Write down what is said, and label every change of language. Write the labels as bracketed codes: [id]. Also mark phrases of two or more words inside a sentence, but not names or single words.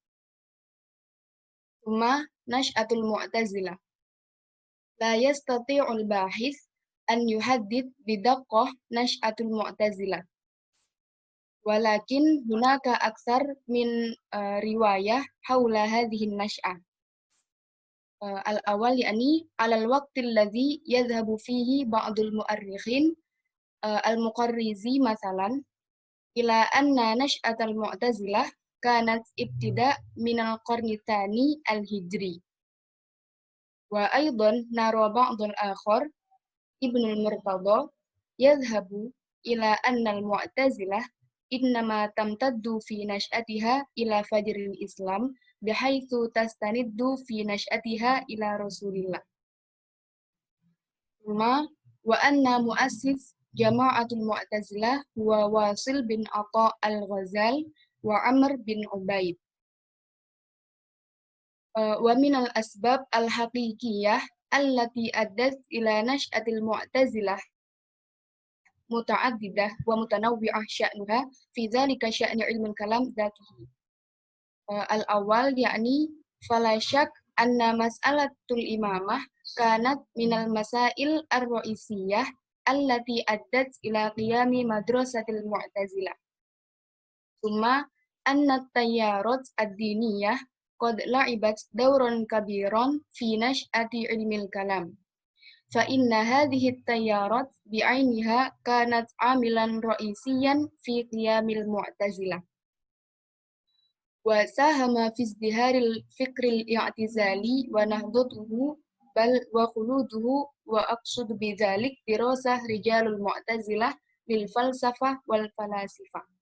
[ar] ثم نشأة المعتزلة لا يستطيع الباحث أن يحدد بدقة نشأة المعتزلة ولكن هناك أكثر من رواية حول هذه النشأة. الأول يعني على الوقت الذي يذهب فيه بعض المؤرخين المقريزي مثلا إلى أن نشأة المعتزلة كانت ابتداء من القرن الثاني الهجري. وأيضا نرى بعض الآخر ابن المرتضى يذهب إلى أن المعتزلة إنما تمتد في نشأتها إلى فجر الإسلام بحيث تستند في نشأتها إلى رسول الله. وأن مؤسس جماعة المعتزلة هو واصل بن عطاء الغزال وعمرو بن عبيد. ومن الأسباب الحقيقية التي أدت إلى نشأة المعتزلة متعددة ومتنوعة شأنها في ذلك شأن علم الكلام ذاته. الأول يعني فلا شك أن مسألة الإمامة كانت من المسائل الرئيسية التي أدت إلى قيام مدرسة المعتزلة. ثم إن التيارات الدينية قد لعبت دورا كبيرا في نشأة علم الكلام. فإن هذه التيارات بعينها كانت عاملا رئيسيا في قيام المعتزلة وساهم في ازدهار الفكر الاعتزالي ونهضته بل وخلوده وأقصد بذلك دراسة رجال المعتزلة للفلسفة والفلاسفة.